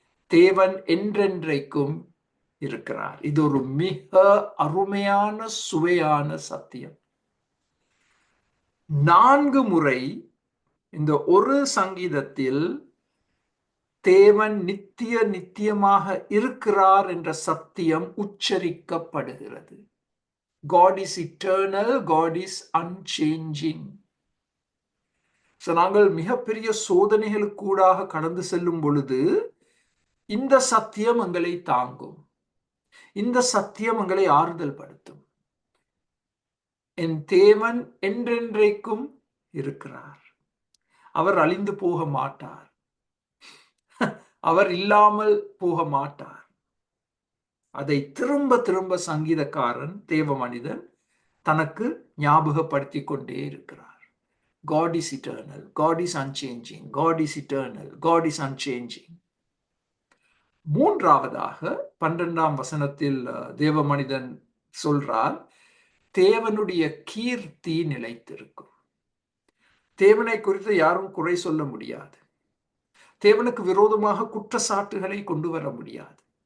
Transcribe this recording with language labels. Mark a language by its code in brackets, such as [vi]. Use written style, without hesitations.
[ta] தேவன் என்றென்றைக்கும் இருக்கிறார். இது ஒரு மிக அருமையான சுவையான சத்தியம். 4 முறை இந்த ஒரு சங்கீதத்தில் தேவன் நித்தியமாக இருக்கிறார் என்ற சத்தியம் உச்சரிக்கப்படுகிறது. [en] God is eternal, God is unchanging. [ta] நாங்கள் மிகப்பெரிய சோதனைகளுக்கூடாக கடந்து செல்லும் பொழுது இந்த சத்தியம் எங்களை தாங்கும். இந்த சத்தியம் எங்களை ஆறுதல் படுத்தும். என் தேவன் என்றென்றைக்கும் இருக்கிறார். அவர் அழிந்து போக மாட்டார். அவர் இல்லாமல் போக மாட்டார். அதை திரும்ப திரும்ப சங்கீதக்காரன், தேவ மனிதன் தனக்கு ஞாபகப்படுத்திக் கொண்டே இருக்கிறார். [en] God is eternal, God is unchanging, God is eternal, God is unchanging. [ta] மூன்றாவதாக 12ஆம் வசனத்தில் தேவ மனிதன் சொல்றார், தேவனுடைய கீர்த்தி நிலைத்திருக்கும். தேவனை குறித்து யாரும் குறை சொல்ல முடியாது. தேவனுக்கு விரோதமாக குற்றச்சாட்டுகளை கொண்டு வர முடியாது.